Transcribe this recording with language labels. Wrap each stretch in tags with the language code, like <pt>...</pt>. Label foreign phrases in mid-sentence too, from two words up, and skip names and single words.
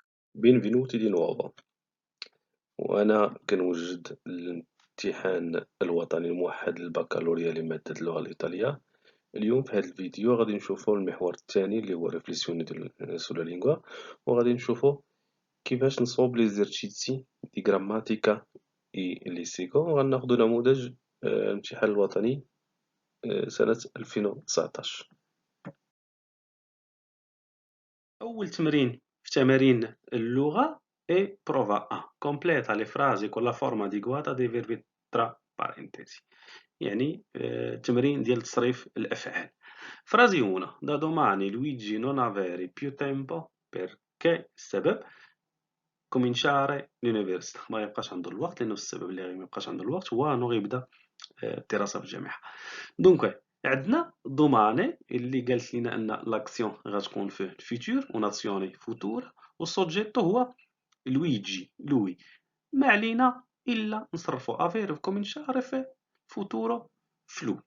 <it>Benvenuti di nuovo.</it> <ar>وأنا كنوجد الامتحان الوطني الموحد للبكالوريا لمادة اللغة الإيطالية. اليوم في هذا الفيديو غادي نشوفو المحور الثاني اللي هو</ar> <it>riflessione sulla lingua،</it> <ar>وغادي نشوفو كيفاش نصوب</ar> <it>gli esercizi di grammatica e lessico,</it> <ar>وغناخدو نموذج الامتحان الوطني سنة 2019. أول تمرين في تمارين اللغة</ar> <it>è prova A completa le frasi con la forma adeguata dei verbi tra parentesi،</it> <ar>يعني تمرين ديال تصريف الأفعال. فرازي أولى:</ar> <it>da domani Luigi non avere più tempo perché السبب cominciare l'università،</it> <ar>ما يبقاش عنده الوقت لأنه السبب اللي ما يبقاش عنده الوقت هو أنه غيبدا الدراسة في الجامعة. دونك عندنا دوماني اللي قالت لنا أن لاكسيون غتكون في الفيتور وناسيوني فوتور، والسوجيتو هو لويجي لوي، ما علينا إلا نصرفو</ar> <it>verbo cominciare</it> <ar>في فوتورو فلو.</ar>